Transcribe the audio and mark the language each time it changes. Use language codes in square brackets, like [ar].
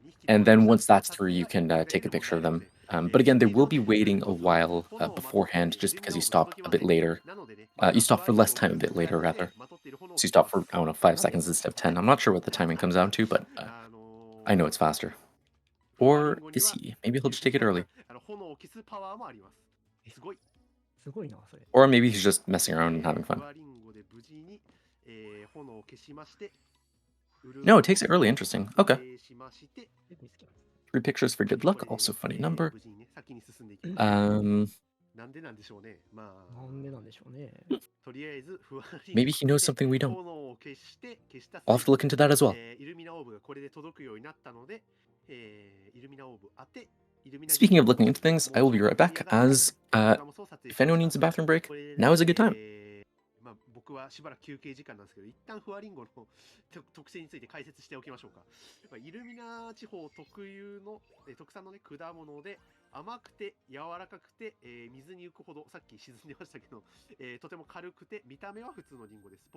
[en] And then once that's through, you can take a picture of them. But again, they will be waiting a while beforehand just because you stop a bit later. You stop for less time a bit later, rather. So you stop for, I don't know, 5 seconds instead of 10. I'm not sure what the timing comes down to, but I know it's faster. Or is he? Maybe he'll just take it early. [ja] 炎を消すパワーもあります。すごい。う。すごいな、それ。 [en] Or maybe he's just messing around and having fun. [ja] フワリンゴで無事に炎を消しまして [en] No, it takes it early. Interesting. Okay. [ja] しまして [en] 3 pictures for good luck. Also funny number. [ja] 無事にね、先に進んでいきます。なんでなんでしょうね。まあ、なんでなんでしょうね。とりあえず、フワリン [en] Maybe he knows something we don't. [ja] 炎を消して消した [en] I'll have to look into that as well. [ja] イルミナオーブがこれで届くようになったので、イルミナオーブ当て、イルミナ [en] Speaking of looking into things, I will be right back. As if anyone needs a bathroom break, now is a good time. [ja] まあ僕はしばらく休憩時間なんですけど、一旦フワリンゴの特性について解説しておきましょうか。まあ、イルミナ地方特有の特産のね、果物で甘くて柔らかくて、水に浮くほど、さっき沈んでましたけど、とても軽くて見た目は普通のリンゴです。